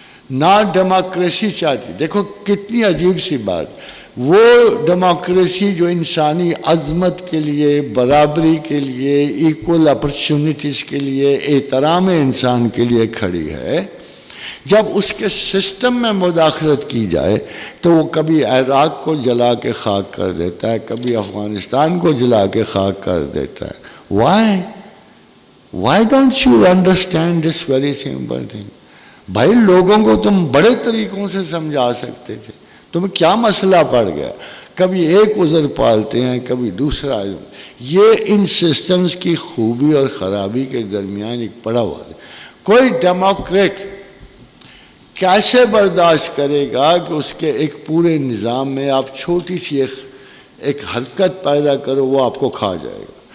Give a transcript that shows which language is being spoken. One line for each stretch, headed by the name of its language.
Urdu: نہ ڈیموکریسی چاہتی۔ دیکھو کتنی عجیب سی بات، وہ ڈیموکریسی جو انسانی عظمت کے لیے، برابری کے لیے، ایکول اپرچونٹیز کے لیے، احترام انسان کے لیے کھڑی ہے، جب اس کے سسٹم میں مداخلت کی جائے تو وہ کبھی عراق کو جلا کے خاک کر دیتا ہے، کبھی افغانستان کو جلا کے خاک کر دیتا ہے۔
English: Why? Why don't you understand this very simple thing?
Urdu: بھائی لوگوں کو تم بڑے طریقوں سے سمجھا سکتے تھے، تمہیں کیا مسئلہ پڑ گیا؟ کبھی ایک عذر پالتے ہیں، کبھی دوسرا. یہ ان سسٹمز کی خوبی اور خرابی کے درمیان ایک پڑا ہوا ہے. کوئی ڈیموکریٹ کیسے برداشت کرے گا کہ اس کے ایک پورے نظام میں آپ چھوٹی سی ایک حرکت پیدا کرو، وہ آپ کو کھا جائے گا.